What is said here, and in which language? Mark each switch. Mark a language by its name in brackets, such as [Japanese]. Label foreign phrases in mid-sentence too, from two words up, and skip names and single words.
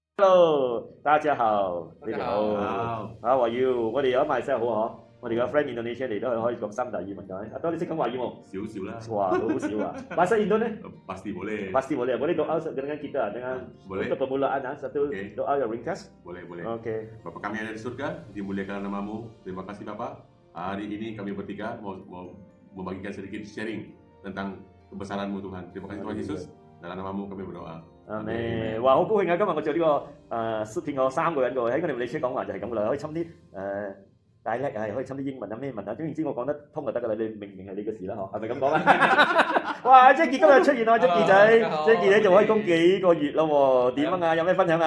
[Cantonese] Hello，大家好，你哋大家好好。 [English] How are you？ [Cantonese] 我哋有馬來西亞好嗬，我哋嘅 friend Indonesia 嚟都可以講三大語文嘅。阿多你識講華語冇？少啦。哇，好少啊。 [Indonesian] Bahasa Indo nih? Pasti boleh. Pasti boleh. Boleh doa dengan kita dengan Boleh. untuk permulaan satu Oke. doa yang ringkas. Boleh. Oke. Bapa kami yang ada di surga, dimuliakan namamu. Terima kasih Bapak. Hari ini kami bertiga mau membagikan sedikit sharing tentang kebesaran-Mu Tuhan. Terima kasih Tuhan Yesus. Dalam namamu kami berdoa. [Cantonese] 阿咩？哇，好高興啊！今日我做呢個視頻，我3個人喎，喺我哋馬來西亞講話就係咁噶啦，可以侵啲大叻啊，可以侵啲英文啊咩文啊，總言之我講得通就得噶啦，你明唔明係你嘅事啦嗬？係咪咁講啊？哇！Jackie 今日出現啊，Jackie 仔，Jackie 你做開工幾個月啦喎？點啊？有咩分享啊？